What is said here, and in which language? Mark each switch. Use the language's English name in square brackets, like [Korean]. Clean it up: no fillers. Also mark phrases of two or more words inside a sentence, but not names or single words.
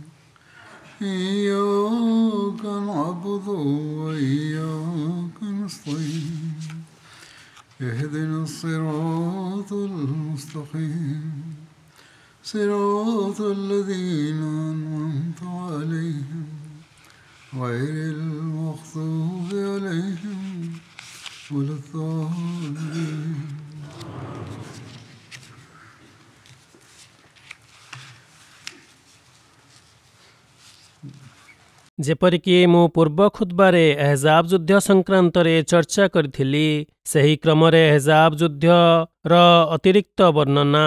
[Arabic] إياك نعبد وإياك نستعين اهدنا الصراط المستقيم صراط الذين أنعمت عليهم غير المغضوب عليهم ولا الضالين [Odia] ଯେପରିକି ମୁଁ ପୂର୍ବ ଖୁତବାରେ ଏହଜାବ ଯୁଦ୍ଧ ସଂକ୍ରାନ୍ତରେ ଚର୍ଚ୍ଚା କରିଥିଲି, ସେହି କ୍ରମରେ ଏହଜାବ ଯୁଦ୍ଧର ଅତିରିକ୍ତ ବର୍ଣ୍ଣନା